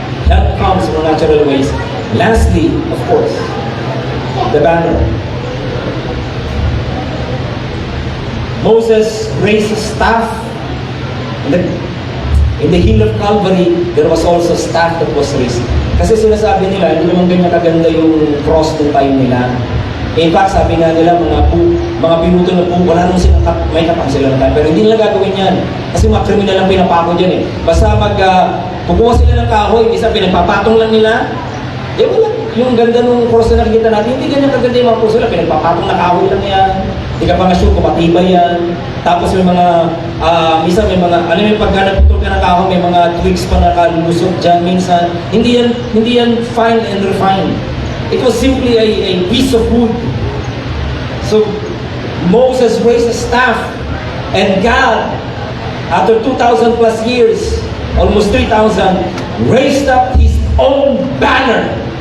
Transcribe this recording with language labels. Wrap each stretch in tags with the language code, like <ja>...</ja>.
<en>Help comes from natural ways. Lastly, of course, the banner. Moses raised a staff. In the hill of Calvary, there was also staff that was raised.</en> <tl>Kasi sinasabi nila, hindi naman ganyan kaganda yung cross ng time nila. In fact, sabi nga nila, mga pinuto na po, wala naman silang may kapang sila ng time. Pero hindi nila gagawin yan. Kasi mga kriminal lang pinapako dyan eh. Basta kukuha sila ng kahoy, isa pinagpapatong lang nila. Wala. Yung ganda ng cross na nakikita natin, hindi ganyan kaganda yung mga cross nila. Pinagpapatong na kahoy lang yan. Hindi ka pa nga sure kung matibay yan. Tapos may mga, minsan may mga, alam mo pagka nagputol ka ng kahoy, may mga twigs pa nakalusot dyan minsan. Hindi yan</tl> <en>fine and refined. It was simply a piece of wood. So, Moses raised a staff, and God, after 2,000 plus years, almost 3,000, raised up His own banner.</en>